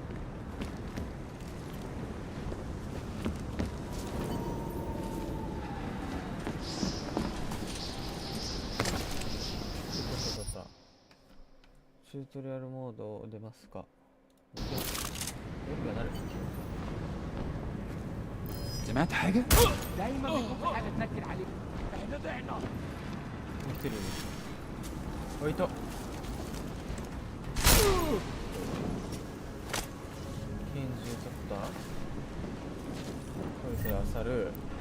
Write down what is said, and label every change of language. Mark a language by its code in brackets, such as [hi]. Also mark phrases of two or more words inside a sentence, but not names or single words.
[ja] チュートリアルモード出ますか？夜がなる。 [ar] سمعت حاجة؟ دايما بيكون في حاجة تنكر عليك. احنا ضعنا. [ja] 見てる。おいと。拳銃取った。これであさる。違う違う。